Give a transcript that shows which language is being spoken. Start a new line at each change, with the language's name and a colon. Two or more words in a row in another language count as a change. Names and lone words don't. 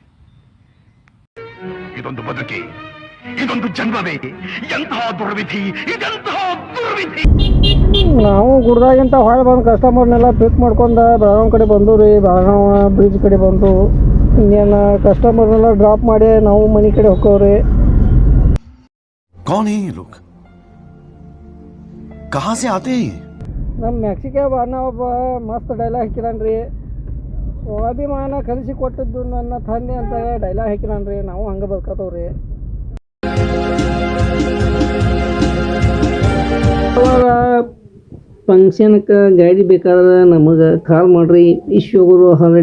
Kannada: ಇದೊಂದು ಬದುಕಿ, ಇದೊಂದು ಜನ್ಮವೇ, ಎಂತಹ ದುರ್ವಿಧಿ, ಇದೆಂತಹ ದುರ್ವಿಧಿ. ನಾವು ಗುಡ್ದಾಗಿಂತ ಹೊಳೆ ಬಂದು ಕಸ್ಟಮರ್ನೆಲ್ಲ ಪಿಕ್ ಮಾಡ್ಕೊಂಡು ಬೆಳಗಾವಿ ಕಡೆ ಬಂದು ರೀ. ಬೆಳಗಾವಿ ಬ್ರಿಡ್ಜ್ ಕಡೆ ಬಂದು ಇನ್ನೇನು ಕಸ್ಟಮರ್ನೆಲ್ಲ ಡ್ರಾಪ್ ಮಾಡಿ ನಾವು ಮನೆ ಕಡೆ ಹೋಗ್ತೇವ್ರಿ.
Hindi: कौन है ये लोग? कहाँ से आते हैं?
Kannada: ನಮ್ಮ ಮೆಕ್ಸಿಕೋ ಅಣ್ಣ ಒಬ್ಬ ಮಸ್ತ್ ಡೈಲಾಗ್ ಹಾಕಿದಾನ್ರಿ. ಸ್ವಾಭಿಮಾನ ಕಲಿಸಿ ಕೊಟ್ಟಿದ್ದು ನನ್ನ ತಂದೆ ಅಂತ ಡೈಲಾಗ್ ಹಾಕಿದಾನ್ರಿ. ನಾವು ಹಂಗೆ ಬದುಕತ್ತವ್ರಿ. ಅವಾಗ ಫಂಕ್ಷನ್ಗೆ ಗಾಡಿ ಬೇಕಾದ್ರೆ ನಮಗೆ ಕಾಲ್ ಮಾಡಿರಿ.